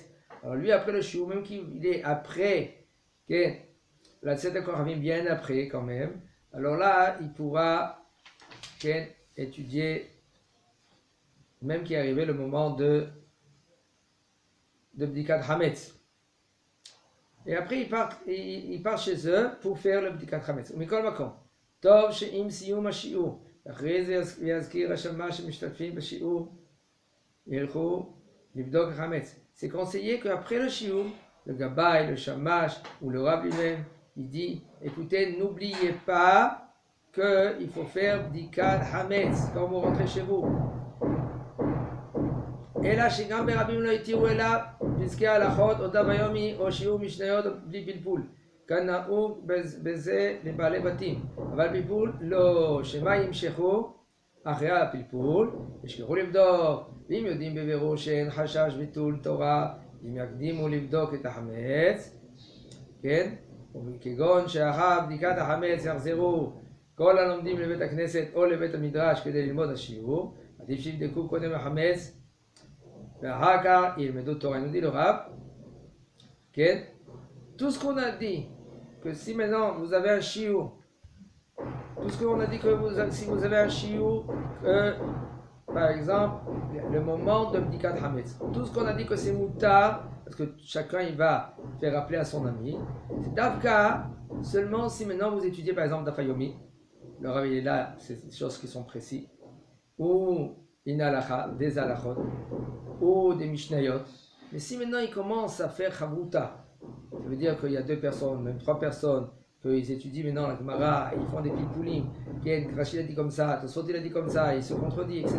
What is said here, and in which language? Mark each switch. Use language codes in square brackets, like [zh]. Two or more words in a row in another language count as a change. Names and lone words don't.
[fr] Alors lui, après le shiur, même qu'il est après, la [he] צדק רבים [fr] bien après quand même, alors là, il pourra étudier, même qu'il est arrivé le moment de [he] בדיקת חמץ. [fr] Et après, il part chez eux pour faire le [he] בדיקת חמץ. מכל מקום. טוב שעם סיום השיעור, אחרי זה יזכיר השמש שמשתתפים בשיעור, ילכו לבדוק החמץ. [fr] C'est conseillé qu'après le shiur, le gabay, le shamash ou le rab lui-même, il dit, écoutez, n'oubliez pas qu'il faut faire [he] בדיקת חמץ [fr] quand vous rentrez chez vous. [he] אלא שגם ברבים לא התירו אלא פסקי ההלכות או דף היומי או שיעור משניות בלי פלפול. כנהוג בזה לבעלי בתים, אבל פלפול לא, שמה ימשכו אחרי הפלפול, ישכחו לבדוק, ואם יודעים בבירור שאין חשש ביטול תורה, אם יקדימו לבדוק את החמץ, כן? וכגון שאחר בדיקת החמץ יחזרו כל הלומדים לבית הכנסת או לבית המדרש כדי ללמוד השיעור, עדיף שיבדקו קודם החמץ, ואחר כך ילמדו תורה. [fr] nous dit le Rav, כן? Tout ce qu'on a dit, que si maintenant vous avez un shiur, tout ce qu'on a dit que si vous avez un shiur, par exemple, le moment de [he] בדיקת חמץ, [fr] tout ce qu'on a dit que c'est moutar, parce que chacun il va faire rappeler à son ami, c'est Davka, seulement si maintenant vous étudiez par exemple [he] דף יומי, [fr] le Rav il est là, c'est des choses qui sont précises, ou une halakha, des halachot, ou des mishnayot, mais si maintenant il commence à faire Chavruta, ça veut dire qu'il y a deux personnes, même trois personnes, qu'ils étudient maintenant la Gemara, ils font des pilpoulim, Rachid a dit comme ça, Tosfot il a dit comme ça, il se contredit, etc.